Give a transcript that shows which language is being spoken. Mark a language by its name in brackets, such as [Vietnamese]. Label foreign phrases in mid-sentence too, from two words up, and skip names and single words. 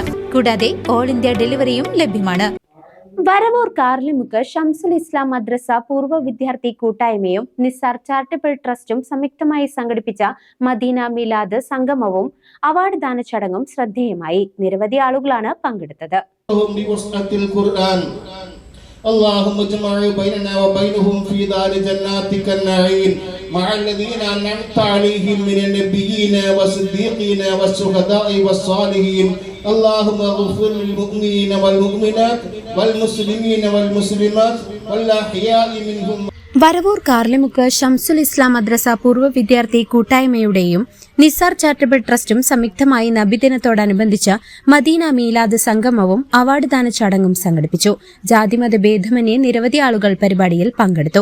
[Malayalam] കൂടാതെ [English] all India deliveryum [Malayalam] ലഭ്യമാണ്. വരവൂർ കാർലിമുക്ക് ഷംസുൽ ഇസ്ലാം മദ്രസ പൂർവ്വ വിദ്യാർത്ഥി കൂട്ടായ്മയും നിസാർ ചാരിറ്റബിൾ ട്രസ്റ്റും സംയുക്തമായി സംഘടിപ്പിച്ച മദീന മിലാദ് സംഗമവും അവാർഡ് ദാന ചടങ്ങും ശ്രദ്ധേയമായി. നിരവധി ആളുകളാണ് പങ്കെടുത്തത്. [Arabic] اللهم اجمع بيننا وبينهم في دار جناتك النعيم مع الذين أنعمت عليهم من النبيين والصديقين والشهداء والصالحين اللهم اغفر للمؤمنين والمؤمنات والمسلمين والمسلمات والأحياء منهم. [Malayalam] വരവൂർ കാർലിമുക്ക് ഷംസുൽ ഇസ്ലാം മദ്രസ പൂർവ്വ വിദ്യാർത്ഥി കൂട്ടായ്മയുടെയും നിസാർ ചാരിറ്റബിൾ ട്രസ്റ്റും സംയുക്തമായി നബിദിനത്തോടനുബന്ധിച്ച് മദീന മീലാദ് സംഗമവും അവാർഡ് ദാന ചടങ്ങും സംഘടിപ്പിച്ചു. ജാതിമത ഭേദമന്യേ നിരവധി ആളുകൾ പരിപാടിയിൽ പങ്കെടുത്തു.